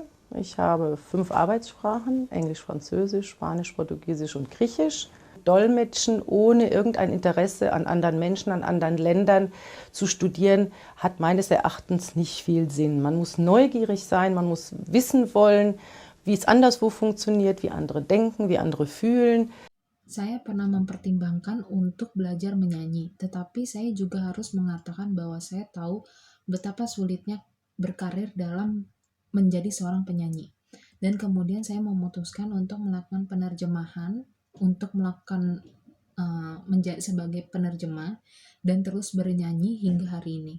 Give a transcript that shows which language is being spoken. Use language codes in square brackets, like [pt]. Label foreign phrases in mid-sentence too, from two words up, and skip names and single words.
[de] Ich habe 5 Arbeitssprachen, Englisch, Französisch, Spanisch, Portugiesisch und Griechisch. Dolmetschen ohne irgendein Interesse an anderen Menschen, an anderen Ländern zu studieren, hat meines Erachtens nicht viel Sinn. Man muss neugierig sein, man muss wissen wollen, wie es anderswo funktioniert, wie andere denken, wie andere fühlen. [id] Saya pernah mempertimbangkan untuk belajar menyanyi, tetapi saya juga harus mengatakan bahwa saya tahu betapa sulitnya berkarir dalam menjadi seorang penyanyi. Dan kemudian saya memutuskan untuk melakukan penerjemahan, untuk melakukan menjadi sebagai penerjemah dan terus bernyanyi hingga hari ini.